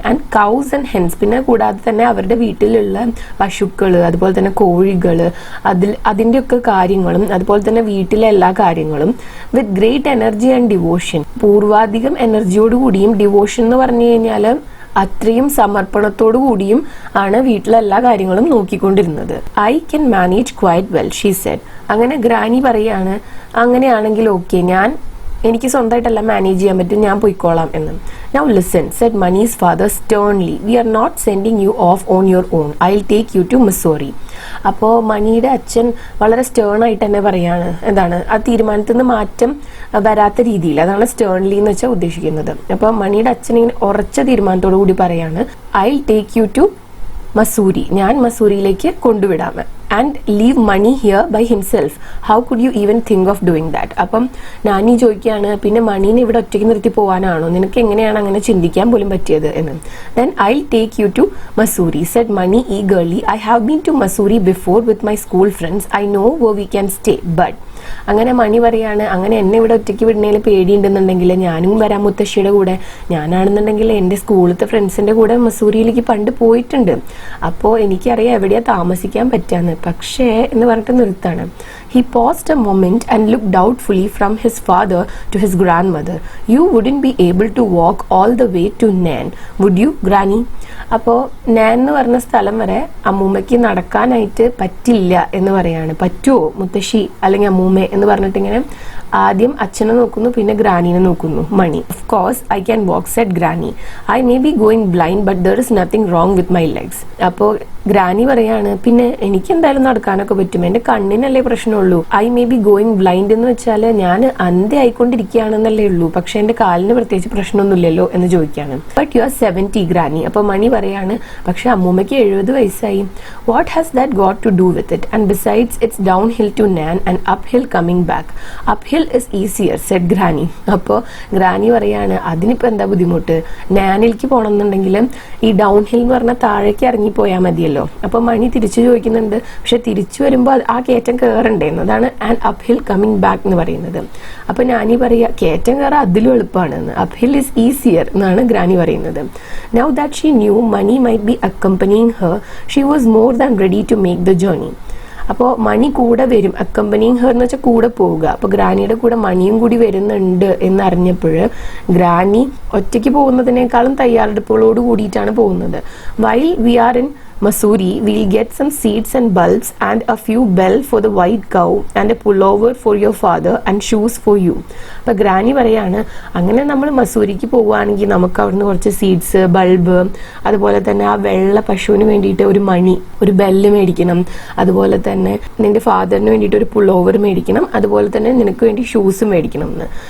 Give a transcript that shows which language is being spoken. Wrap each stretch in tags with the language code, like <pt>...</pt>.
<en>and cows and hens,</en> <ml>പിന്നെ കൂടാതെ തന്നെ അവരുടെ വീട്ടിലുള്ള പശുക്കൾ, അതുപോലെ തന്നെ കോഴികൾ, അതിൻ്റെയൊക്കെ കാര്യങ്ങളും അതുപോലെ തന്നെ വീട്ടിലെ എല്ലാ കാര്യങ്ങളും</ml> <en>with great energy and devotion,</en> <ml>പൂർവാധികം എനർജിയോടുകൂടിയും, ഡിവോഷൻ എന്ന് പറഞ്ഞു കഴിഞ്ഞാൽ അത്രയും സമർപ്പണത്തോടു കൂടിയും ആണ് വീട്ടിലെ എല്ലാ കാര്യങ്ങളും നോക്കിക്കൊണ്ടിരുന്നത്.</ml> <en>I can manage quite well she said.</en> <ml>അങ്ങനെ ഗ്രാനി പറയാണ്, അങ്ങനെയാണെങ്കിൽ ഓക്കെ, എനിക്ക് സ്വന്തമായിട്ടെല്ലാം മാനേജ് ചെയ്യാൻ പറ്റും, ഞാൻ പോയിക്കോളാം എന്ന്.</ml> <en>Now listen, said Mani's father sternly. We are not sending you off on your own. I'll take you to Missouri.</en> <ml>അപ്പോൾ മണിയുടെ അച്ഛൻ വളരെ സ്റ്റേൺ ആയിട്ട് തന്നെ പറയാണ്, എന്താണ് ആ തീരുമാനത്തിൽ നിന്ന് മാറ്റം വരാത്ത രീതിയിൽ. അതാണ് സ്റ്റേൺലി എന്ന് വെച്ചാൽ ഉദ്ദേശിക്കുന്നത്. അപ്പോൾ മണിയുടെ അച്ഛൻ ഇങ്ങനെ ഉറച്ച തീരുമാനത്തോടു കൂടി പറയാണ്,</ml> <en>I'll take you to Mussoorie,</en> <ml>ഞാൻ മസൂരിയിലേക്ക് കൊണ്ടുവിടാം.</ml> <en>And leave Mani here by himself. How could you even think of doing that?</en> <ml>അപ്പം നാനി ചോദിക്കുകയാണ്, പിന്നെ മണീനെ ഇവിടെ ഒറ്റയ്ക്ക് നിർത്തി പോകാനാണോ? നിനക്ക് എങ്ങനെയാണ് അങ്ങനെ ചിന്തിക്കാൻ പോലും പറ്റിയത് എന്ന്.</ml> <en>Then I take you to Mussoorie, said Mani eagerly. I have been to Mussoorie before with my school friends. I know where we can stay.</en> <ml>ബട്ട് അങ്ങനെ മണി പറയാണ്, അങ്ങനെ എന്നെ ഇവിടെ ഒറ്റയ്ക്ക് വിടുന്നതിൽ പേടിയുണ്ടെന്നുണ്ടെങ്കിൽ ഞാനും വരാം മുത്തശ്ശിയുടെ കൂടെ. ഞാനാണെന്നുണ്ടെങ്കിൽ എൻ്റെ സ്കൂളിലത്തെ ഫ്രണ്ട്സിൻ്റെ കൂടെ മസൂരിയിലേക്ക് പണ്ട് പോയിട്ടുണ്ട്. അപ്പോൾ എനിക്കറിയാം എവിടെയാ താമസിക്കാൻ പറ്റാന്ന്. പക്ഷേ എന്ന് പറഞ്ഞിട്ട് നിർത്താണ്.</ml> <en>He paused a moment and looked doubtfully from his father to his grandmother. You wouldn't be able to walk all the way to Nan, would you, Granny?</en> <ml>അപ്പോൾ നാൻ എന്ന് പറഞ്ഞ സ്ഥലം വരെ അമ്മൂമ്മയ്ക്ക് നടക്കാനായിട്ട് പറ്റില്ല എന്ന് പറയാണ്. പറ്റുമോ മുത്തശ്ശി അല്ലെങ്കിൽ അമ്മൂമ്മ എന്ന് പറഞ്ഞിട്ട് ഇങ്ങനെ ആദ്യം അച്ഛനെ നോക്കുന്നു, പിന്നെ ഗ്രാനീനെ നോക്കുന്നു മണി.</ml> <en>Of course I can walk, said Granny. I may be going blind, but there is nothing wrong with my legs.</en> <ml>അപ്പോൾ ഗ്രാനി പറയാണ്, പിന്നെ എനിക്ക് എന്തായാലും നടക്കാനൊക്കെ പറ്റും, എൻ്റെ കണ്ണിനല്ലേ പ്രശ്നമുള്ളൂ.</ml> <en>I may be going blind</en> <ml>എന്ന് വെച്ചാൽ ഞാൻ അന്ധ ആയിക്കൊണ്ടിരിക്കുകയാണെന്നല്ലേ ഉള്ളൂ, പക്ഷെ എൻ്റെ കാലിന് പ്രത്യേകിച്ച് പ്രശ്നമൊന്നുമില്ലല്ലോ എന്ന് ചോദിക്കുകയാണ്.</ml> <en>But you are 70, granny.</en> <ml>അപ്പോൾ മണി പറയാണ്, പക്ഷെ അമ്മൂമ്മയ്ക്ക് 70 വയസ്സായി.</ml> <en>What has that got to do with it? And besides it's down hill to Nain and up hill coming back. Up hill is easier, said granny.</en> <ml>അപ്പോൾ ഗ്രാനി പറയാണ്, അതിനിപ്പോൾ എന്താ ബുദ്ധിമുട്ട്? നാനിലേക്ക് പോകണമെന്നുണ്ടെങ്കിൽ ഈ ഡൗൺ ഹിൽ എന്ന് പറഞ്ഞാൽ താഴേക്ക് ഇറങ്ങിപ്പോയാൽ മതിയല്ലോ. അപ്പൊ മണി തിരിച്ചു ചോദിക്കുന്നുണ്ട്, പക്ഷെ തിരിച്ചു വരുമ്പോൾ ആ കയറ്റം കയറണ്ടേ എന്നതാണ്</ml> <en>and up hill coming back</en> <ml>എന്ന് പറയുന്നത്. അപ്പൊ നാനി പറയാ, കയറ്റം കയറാൻ അതിലും എളുപ്പമാണെന്ന്.</ml> <en>up hill is easier</en> <ml>എന്നാണ് ഗ്രാനി പറയുന്നത്.</ml> <en>Now that she knew Mani might be accompanying her, she was more than ready to make the journey.</en> <ml>അപ്പോൾ മണി കൂടെ വരും, അക്കംപനിങ് ഹർ എന്ന് വെച്ചാൽ കൂടെ പോവുക. അപ്പോൾ ഗ്രാനിയുടെ കൂടെ മണിയും കൂടി വരുന്നുണ്ട് എന്നറിഞ്ഞപ്പോൾ ഗ്രാനി ഒറ്റയ്ക്ക് പോകുന്നതിനേക്കാളും തയ്യാറെടുപ്പുകളോട് കൂടിയിട്ടാണ് പോകുന്നത്.</ml> <en>While we are in Missouri, we'll get some seeds and bulbs and a few bell for the white cow and a pullover for your father and shoes for you.</en> <ml>അപ്പോൾ ഗ്രാനി പറയാണ് അങ്ങനെ നമ്മൾ മസൂരിക്ക് പോവുകയാണെങ്കിൽ നമുക്ക് അവിടുന്ന് കുറച്ച് സീഡ്സ്, ബൾബ്, അതുപോലെ തന്നെ ആ വെള്ള പശുവിന് വേണ്ടിയിട്ട് ഒരു മണി, ഒരു ബെല്ല് മേടിക്കണം, അതുപോലെ തന്നെ നിന്റെ ഫാദറിന് വേണ്ടിയിട്ട് ഒരു പുള്ളോവർ മേടിക്കണം, അതുപോലെ തന്നെ നിനക്ക് വേണ്ടി ഷൂസ് മേടിക്കണം എന്ന്.</ml>